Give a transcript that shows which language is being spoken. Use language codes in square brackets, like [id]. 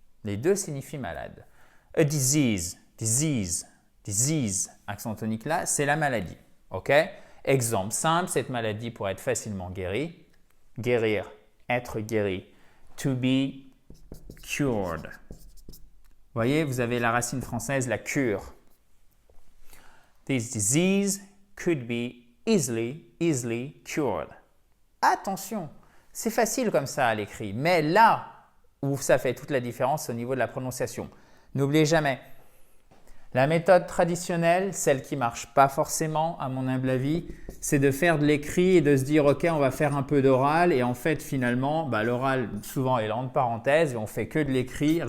[fr] Les deux signifient malade. [en] A disease, disease, disease, [fr] accent tonique là, c'est la maladie. OK? Exemple simple, cette maladie pourrait être facilement guérie. Guérir, être guéri. [en] To be cured. [fr] Vous voyez, vous avez la racine française, la cure. [en] This disease could be easily cured. [fr] Attention, c'est facile comme ça à l'écrit, mais là où ça fait toute la différence, c'est au niveau de la prononciation. N'oubliez jamais, la méthode traditionnelle, celle qui ne marche pas forcément, à mon humble avis, c'est de faire de l'écrit et de se dire « Ok, on va faire un peu d'oral » et en fait, finalement, l'oral, souvent, est là entre parenthèses et on fait que de l'écrit.